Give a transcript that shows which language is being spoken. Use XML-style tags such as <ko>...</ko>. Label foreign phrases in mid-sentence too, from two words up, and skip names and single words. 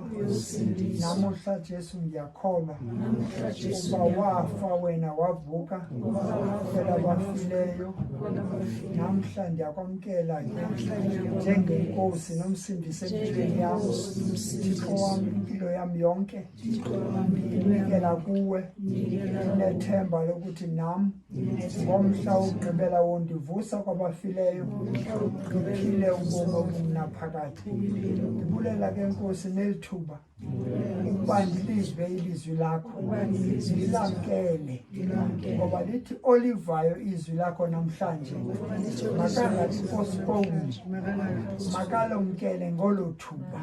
<zu>Namuhla Jesu ngiyakholwa uba wafa wena wavuka phela bafileyo.</zu> <xh>Namhla ndiyakwamkela njengenkosi nomsindisi empilweni yami. Thixo wami impilo yami yonke ndiyinikela kuwe.</xh> <zu>Nginethemba lokuthi nami ngomhla wokugqibela wondivusa kwabafileyo ngiphile ubomi obunaphakade.</zu> <xh>Ndibulela ke Nkosi nelithuba ukuba ndilizwe ilizwi lakho ndilamkele ngoba lithi olivayo izwi lakho namhlanje makangathi postpone makalomkele ngolo thuba.</xh>